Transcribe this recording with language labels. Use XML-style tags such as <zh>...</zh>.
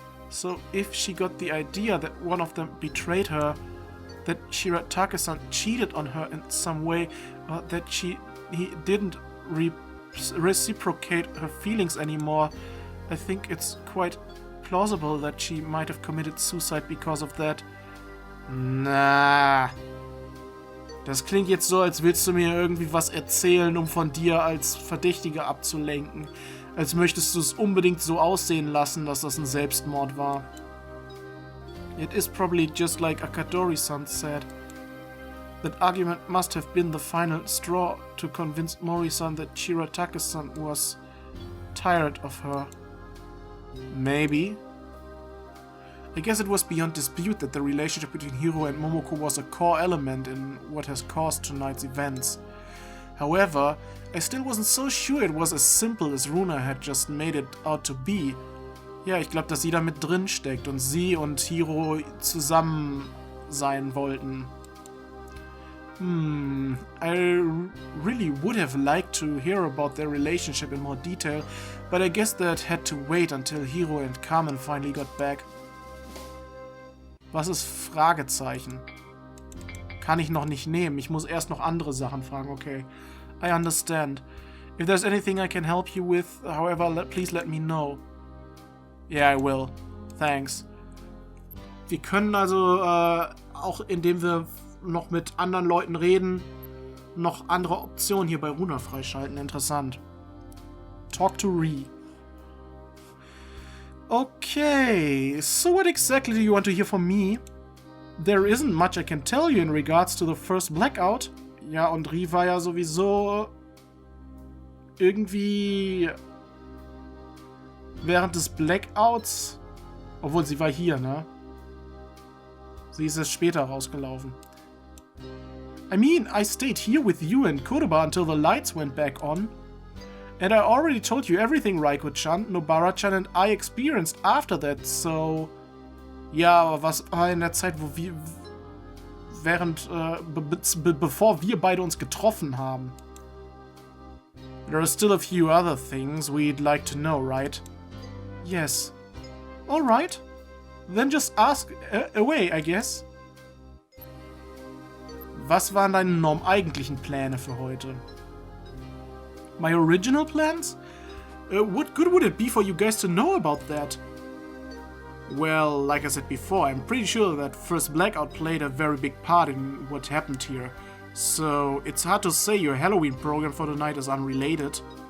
<en>So if she got the idea that one of them betrayed her, that Shiratake-san cheated on her in some way, or that he didn't reciprocate her feelings anymore, I think it's quite plausible that she might have committed suicide because of that.</en> <de>Na, das klingt jetzt so, als willst du mir irgendwie was erzählen, um von dir als Verdächtige abzulenken. Als möchtest du es unbedingt so aussehen lassen, dass das ein Selbstmord war.</de> <en>It is probably just like Akadori-san said. That argument must have been the final straw to convince Mori-san that Shiratake-san was tired of her. Maybe. I guess it was beyond dispute that the relationship between Hiro and Momoko was a core element in what has caused tonight's events. However, I still wasn't so sure it was as simple as Runa had just made it out to be.</en> <de>Ja, ich glaube, dass sie da mit drin steckt und sie und Hiro zusammen sein wollten.</de> <en>I really would have liked to hear about their relationship in more detail, but I guess that had to wait until Hiro and Carmen finally got back.</en> <de>Was ist Fragezeichen? Kann ich noch nicht nehmen. Ich muss erst noch andere Sachen fragen.</de> <en>Okay. I understand. If there's anything I can help you with, however, please let me know. Yeah, I will. Thanks.</en> <de>Wir können also, auch indem wir noch mit anderen Leuten reden, noch andere Optionen hier bei Runa freischalten.</de> <en>Interessant. Talk to Rie. Okay, so what exactly do you want to hear from me? There isn't much I can tell you in regards to the first blackout.</en> <de>Ja, und Rie war ja sowieso irgendwie während des Blackouts, obwohl sie war hier, ne? Sie ist erst später rausgelaufen.</de> <en>I mean, I stayed here with you and Kodoba until the lights went back on. And I already told you everything Raiko-chan, Nobara-chan and I experienced after that, so...</en> <de>Ja, aber was war in der Zeit, wo wir... bevor wir beide uns getroffen haben?</de> <en>There are still a few other things we'd like to know, right? Yes. Alright. Then just ask away, I guess.</en> <de>Was waren deine eigentlichen Pläne für heute?</de> <en>My original plans? What good would it be for you guys to know about that? Well, like I said before, I'm pretty sure that first blackout played a very big part in what happened here. So it's hard to say your Halloween program for tonight is unrelated.</en>